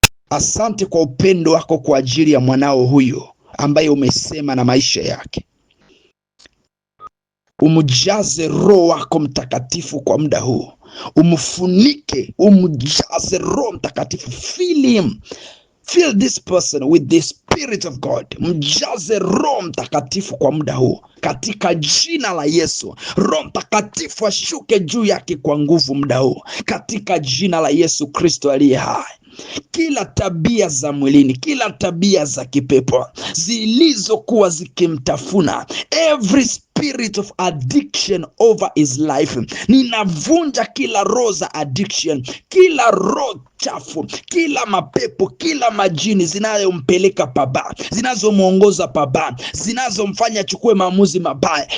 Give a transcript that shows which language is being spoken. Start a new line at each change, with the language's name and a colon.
Swahili: Asante kwa upendo wako kwa ajili ya mwanao huyo ambaye umesema na maisha yake. Umjaze Roho wako Mtakatifu kwa muda huu. Umfunike, umjaze Roho Mtakatifu.
English: Fill him. Fill this person with the Spirit of God.
Swahili: Mjaze Roho Mtakatifu kwa muda huu katika jina la Yesu. Roho Mtakatifu ashuke juu yake kwa nguvu muda huu katika jina la Yesu Kristo aliye hai. Kila tabia za mwilini, kila tabia za kipepo zilizokuwa zikimtafuna,
English: every spirit of addiction over his life,
Swahili: ninavunja kila roho za addiction, kila roho chafu, kila mapepo, kila majini zinazompeleka pabaya, zinazomuongoza pabaya, zinazomfanya achukue maamuzi mabaya.